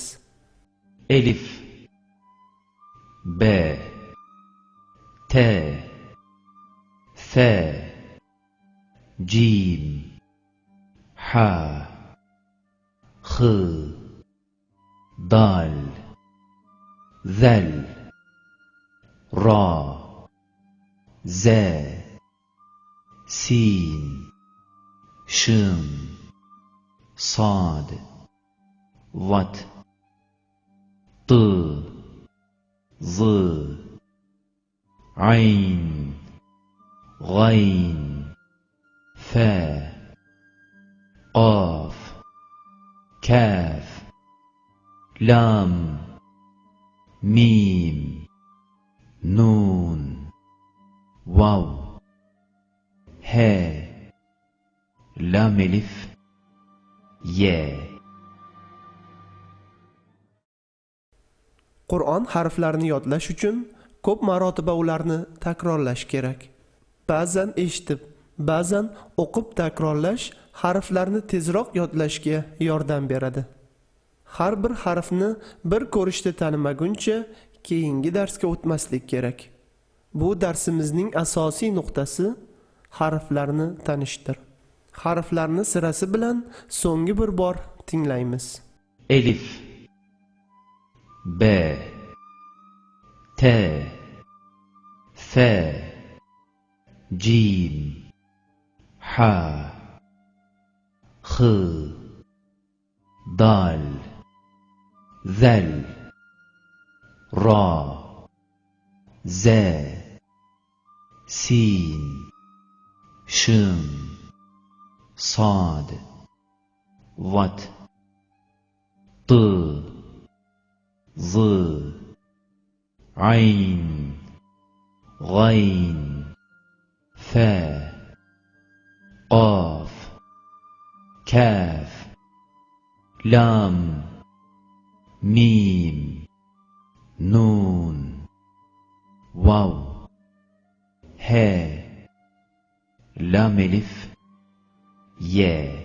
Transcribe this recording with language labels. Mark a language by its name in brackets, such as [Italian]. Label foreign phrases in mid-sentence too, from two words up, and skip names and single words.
[Arabic] ألف، ب، ت، ف، جيم، حا، خا, دال، ذال, را، ز, سين، شين، صاد، وات، ط، ظ, عين غين فا قاف كاف لام ميم نون واو ها لام الف يا [Uzbek] Qur'on harflarini yodlash uchun ko'p marotaba ularni takrorlash kerak. Ba'zan eshitib, ba'zan o'qib takrorlash harflarni tezroq yodlashga yordam beradi. Har bir harfni bir ko'rishda tanimaguncha keyingi darsga o'tmaslik kerak. Bu darsimizning asosiy nuqtasi harflarni tanishdir. Harflarni sirasi bilan so'nggi bir bor tinglaymiz. [Arabic] ألف ب ت ث جيم ح خ دال ذل را ز سين شين صاد وات ط ظ عين غين فا قاف كاف لام ميم نون واو ها لام الف يا